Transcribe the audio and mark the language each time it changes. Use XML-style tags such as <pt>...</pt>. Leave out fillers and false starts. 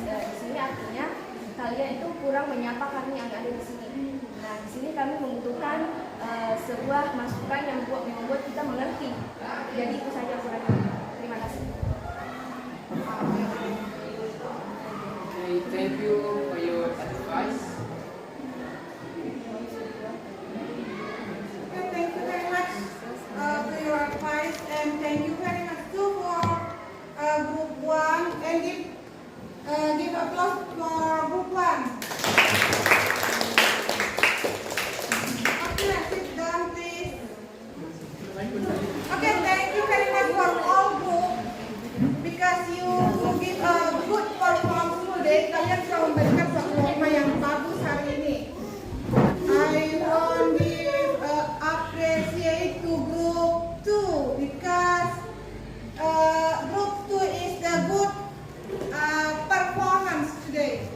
<id>Di sini artinya kalian itu kurang menyapa kami yang ada di sini. Nah, di sini kami membutuhkan sebuah masukan yang membuat kita mengerti. Jadi itu saja kurangnya. Terima kasih.</id> <en>Okay, thank you for your advice. Thank you very much for your advice, and thank you very much too for group 1, and give applause for group 1. Okay, sit down please. Okay, thank you very much for all group because you give a good performance today.</en> <id>Kalian sudah memberikan performa yang bagus hari ini.</id> <en>I want give appreciate to group 2 because group 2 is the good performance today.</en>